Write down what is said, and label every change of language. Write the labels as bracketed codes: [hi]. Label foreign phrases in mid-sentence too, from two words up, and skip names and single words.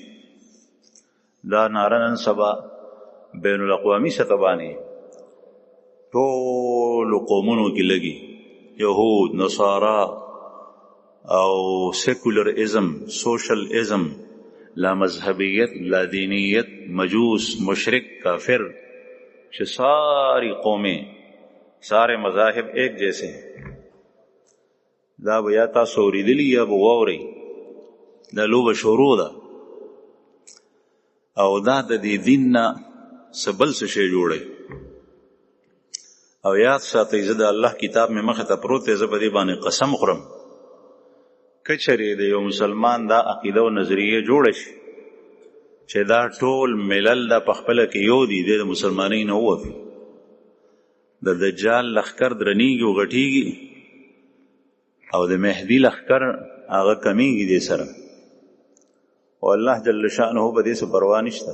[ps] دا ناره نن سبا بین الاقوامي سطح باندې ټولو قومونو کې لګي، یهود، نصارا او سیکولر ازم، سوشل ازم، لا مذهبیت، لا دینیت، مجوس، [ur] مشرک، کافر، کہ ساری قومیں، سارے مذاہب ایک جیسے ہیں. [ps] دا به یا تاسو اوریدلی یا به واورئ، دا لوبه شروع ده. او دا د دې دین نه څه بل څه شی جوړی. او یاد ساتئ زه د الله کتاب مې مخې ته پروت دی، زه په دې باندې قسم خورم که چېرې د یو مسلمان دا عقیده او نظریه جوړه شي چې دا ټول ملل دا په خپله کې یو دي، دی د مسلمانۍ نه ووتي، د دجال لښکر درنیږي او غټیږي، او د مهدي لښکر هغه کمیږي دې سره، او الله جل شانه په دې څه پروا نشته.